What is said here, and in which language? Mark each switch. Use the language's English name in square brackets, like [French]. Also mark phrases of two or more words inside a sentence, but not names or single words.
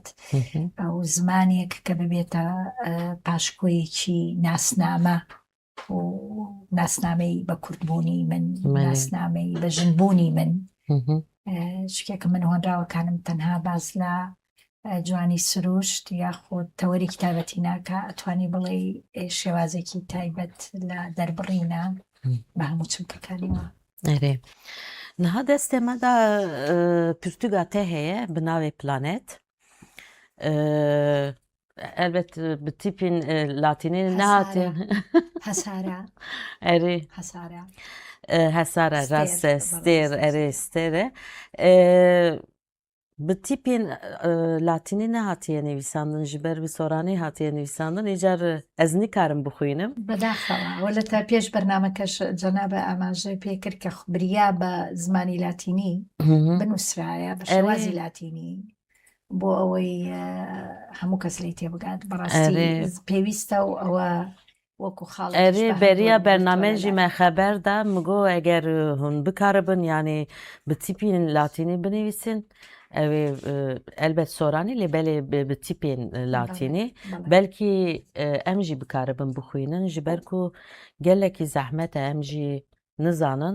[Central Kurdish] ئەو زمانێک کە ببێتە پاشکۆیەکی ناسنامە و ناسنامەی بە کوردبوونی من، ناسنامەی بە ژنبوونی من. شتێکە من هۆنراوەکانم تەنها باز لە جوانی سروشت یاخود تەوەری کتابەتی ناکە ئەتوانی بڵێ شێوازێکی تایبەت لە دەربڕینە بە هەموو چمکەکانیوە. [Kurdish] Erê. Niha destê me de pirtûka te heye bi navê Planet. Elbet bi tîpên latînî nehatiye. Hesara. Erê. Hesara. Hesara, rast e, stêr, erê stêr e. Bi tîpên latînî nehatiye nivîsandin, ji ber wî soranî hatiye nivîsandin, îcar ez nikarim bixwînim. [Central Kurdish] بەداخەوە وەلە تا پێش بەرنامەکەش جەنابە ئاماژەی پێکرد کە بریا بە زمانی لاتینی بنووسرایە بە شێوازی لاتینی بۆ ئەوەی هەموو کەس لی تێبگات. بەڕاستی پێویستە و ئەوە وەکو خاڵ [Kurdish] Erê beriya bername jî me xeber da min got eger hûn bikaribin yanî bi tîpên latînî binivîsin ew ê elbet soranî lê belê bi tîpên latînî belkî em jî bikaribin bixwînin ji ber ku gelekî zehmet e em jî nizanin.